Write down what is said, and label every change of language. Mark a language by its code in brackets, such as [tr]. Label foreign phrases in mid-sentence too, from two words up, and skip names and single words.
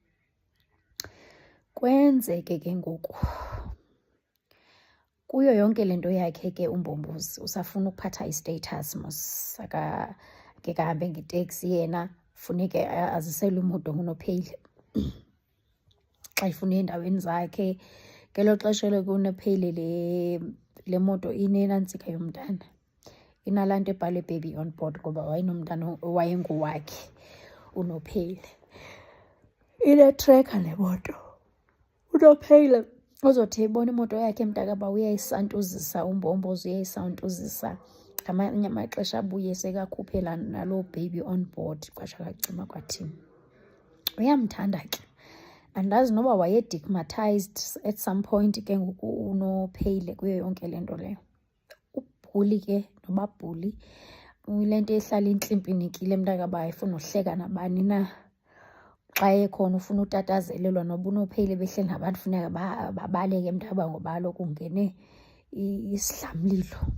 [xh] Kwenzeke ke ngoku kuyo yonke le nto yakhe ke uMbombozi usafuna ukuphatha istatus mos, ke kahambe ngeteksi yena funeke aziselwe imoto nguNopheyile xa ifuna endaweni zakhe. Ngelo xesha kuNopheyile le moto inenantsika yomntana, inalaa nto ebhalwe [en] baby on board [xh] ngoba wayenomntana owayenguwakhe uNopheyile. Inetrekha le moto. uNopheyile ozothi ebona imoto yakhe mntakabawo uyayisantuzisa, uMbombozi uyayisantuzisa. Ngamanye amaxesha abuye sekakhuphela naloo [en] baby on board, [xh] kwasha kacima kwathini. Uyamthanda ke. Andazi noba waye-digmatized [en] at some point [xh] ke ngoku uNopheyile kuyo yonke le nto leyo. Ubhuli ke noba bhuli, ile nto ehlala intlimpinikile mntakabawo ayifuna uhleka nabani na. Xa ekhona ufuna utatazelelwa, noba uNopheyile behleli nabantu funeka babaleke mntakabawo ngoba kaloku ungene isidlamlilo.